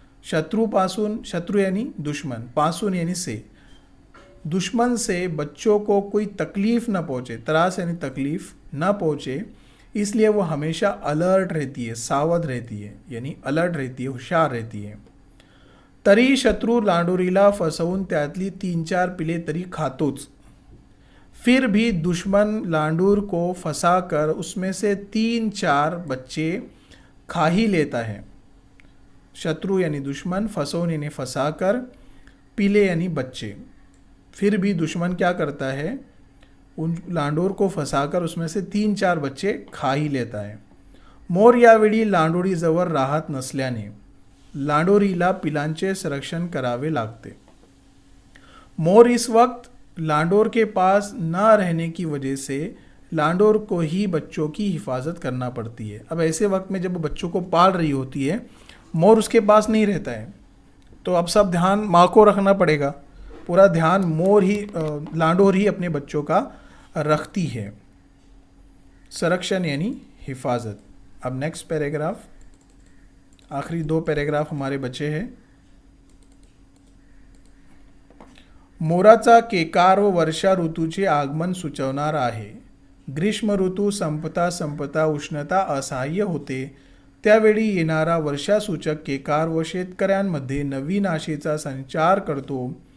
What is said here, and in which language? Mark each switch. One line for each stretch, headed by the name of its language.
Hindi: शत्रुपासून, शत्रु यानी दुश्मन, पासून यानी से, दुश्मन से बच्चों को कोई तकलीफ़ न पहुँचे, त्रास यानी तकलीफ़ न पहुँचे, इसलिए वो हमेशा अलर्ट रहती है, सावध रहती है, यानी अलर्ट रहती है, होशियार रहती है.
Marathi: तरी शत्रु लांडोरीला फसवून त्यातली 3-4 पिले तरी खातोच.
Hindi: फिर भी दुश्मन लांडूर को फंसाकर उसमें से 3-4 बच्चे खा ही लेता है. शत्रु यानी दुश्मन, फसवून यानी फंसाकर, पिले यानी बच्चे. फिर भी दुश्मन क्या करता है? उन लांडोर को फंसाकर उसमें से 3-4 बच्चे खा ही लेता है.
Marathi: मोर यावेळी लांडोरीजवळ राहत नसल्याने लांडोरीला पिलांचे संरक्षण करावे लागते.
Hindi: मोर इस वक्त लांडोर के पास न रहने की वजह से लांडोर को ही बच्चों की हिफाजत करना पड़ती है. अब ऐसे वक्त में जब बच्चों को पाल रही होती है, मोर उसके पास नहीं रहता है, तो अब सब ध्यान माँ को रखना पड़ेगा. पूरा ध्यान लांडोर ही अपने बच्चों का रखती है. संरक्षण यानी हिफाजत. अब नेक्स्ट पैराग्राफ, आखिरी 2 पैराग्राफ हमारे बचे हैं.
Marathi: मोराचा केकार व वर्षा ऋतूचे आगमन सुचवणारा आहे. ग्रीष्म ऋतू संपता संपता उष्णता असह्य होते, त्यावेळी येणारा वर्षासूचक केकार व शेतकऱ्यांमध्ये नवीन आशेचा संचार करतो.